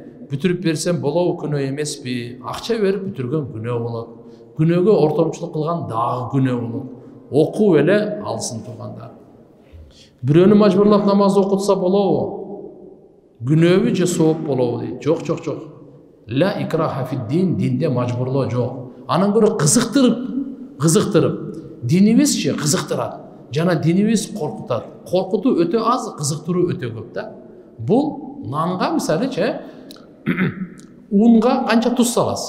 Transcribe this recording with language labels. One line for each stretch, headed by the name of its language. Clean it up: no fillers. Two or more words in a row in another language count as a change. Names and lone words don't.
Kyrgyz: Бүтүрүп берсем болобу, күнөө эмеспи? Акча берип бүтүргөн күнөө болот. Күнөөгө ортомчулук кылган дагы күнөө болот. Окуу эле алсын туугандар. Бирөөнү мажбурлап намаз окутса болобу? Күнөөбү же сооп болобу дейт. Жок.
Arabic: لا إكراه في الدين,
Kyrgyz: динде мажбурлоо жок. Анан көрө кызыктырып. Динибизчи кызыктырат. Жана динибиз коркутат. Коркутуу өтө аз, кызыктыруу өтө көп да. Бул нанга мисалычы унга канча туз саласыз?